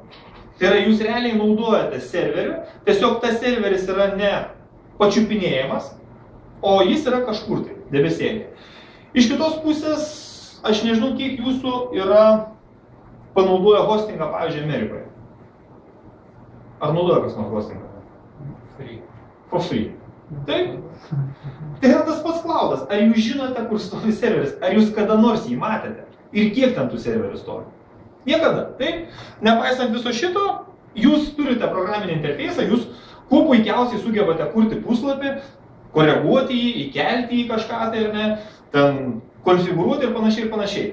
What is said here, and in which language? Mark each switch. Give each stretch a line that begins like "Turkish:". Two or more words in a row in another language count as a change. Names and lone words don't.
Lithuanian: Tai yra, jūs realiai naudojate serverių, tiesiog tas serveris yra ne pačiupinėjimas, o jis yra kažkur tai, debesėlėje. Iš kitos pusės, aš nežinau, kiek jūsų yra panaudoja hostingą, pavyzdžiui, Amerikoje. Ar naudoja kas nors hostingą?
English: Free. For free.
Lithuanian: Taip. Tai yra tas pats cloudas. Ar jūs žinote, kur stovi serveris? Ar jūs kada nors jį matėte? Ir kiek ten tų serverių stovi? Niekada. Taip. Nepaisant viso šito, jūs turite programinį interfeisą, jūs kuo puikiausiai sugebate kurti puslapį, koreguoti jį, įkelti jį kažką tai ir ne, ten konfigūruoti ir panašiai.